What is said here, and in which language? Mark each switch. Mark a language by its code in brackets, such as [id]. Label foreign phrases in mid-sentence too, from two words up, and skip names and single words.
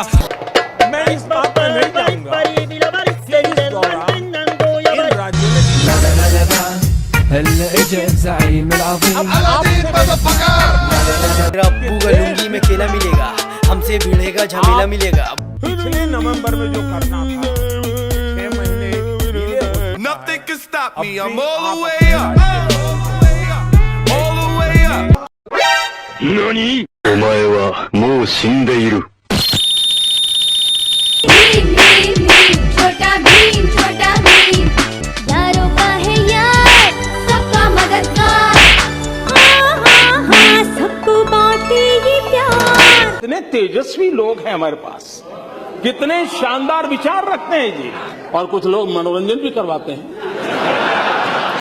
[hi] मैं इस बात में नहीं जाऊंगा कि इस दौरान इन राज्यों ने [ar] هلا اجى الزعيم العظيم [hi] मेरा अब्बू का लुंगी में केला मिलेगा, हमसे भिड़ेगा झमेला मिलेगा। पिछले नवंबर में जो करना था 6 महीने डिले हो चुका [en] Nothing can stop [hi] है। [en] me, [hi] अब [en] I'm [hi] भी [en] all the [hi] आप [en] way up, all the way up। [ja] 何？お前はもう死んでいる。 [hi] भीम भीम भीम छोटा भीम यारों का है यार सबका मददगार सबको बांटे ये प्यार। कितने तेजस्वी लोग हैं हमारे पास, कितने शानदार विचार रखते हैं जी, और कुछ लोग मनोरंजन भी करवाते हैं।